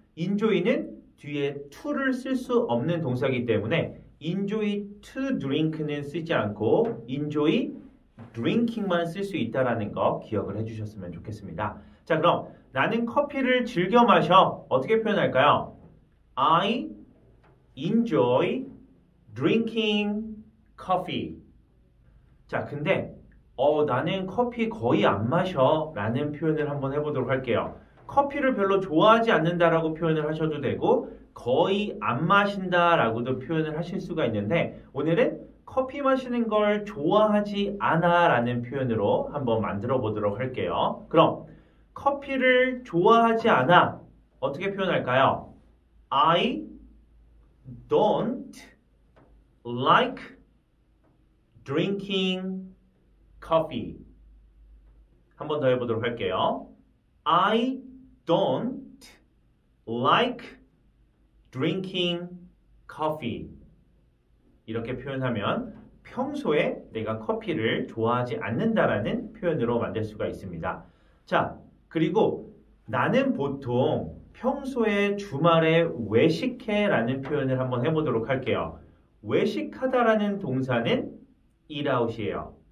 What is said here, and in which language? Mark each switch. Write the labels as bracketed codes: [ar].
[ko] enjoy는 뒤에 to를 쓸 수 없는 동사이기 때문에 enjoy to drink는 쓰지 않고 enjoy drinking만 쓸 수 있다는 거 기억을 해주셨으면 좋겠습니다. 자, 그럼 나는 커피를 즐겨 마셔. 어떻게 표현할까요? [en] I enjoy drinking coffee. [ko] 자, 근데 나는 커피 거의 안 마셔 라는 표현을 한번 해보도록 할게요. 커피를 별로 좋아하지 않는다라고 표현을 하셔도 되고 거의 안 마신다라고도 표현을 하실 수가 있는데 오늘은 커피 마시는 걸 좋아하지 않아 라는 표현으로 한번 만들어 보도록 할게요. 그럼 커피를 좋아하지 않아 어떻게 표현할까요? [en] I don't like drinking coffee. [ko] 한 번 더 해보도록 할게요. [en] I don't like drinking coffee. [ko] 이렇게 표현하면 평소에 내가 커피를 좋아하지 않는다라는 표현으로 만들 수가 있습니다. 자, 그리고 나는 보통 평소에 주말에 외식해 라는 표현을 한번 해보도록 할게요. 외식하다라는 동사는 eat out이에요.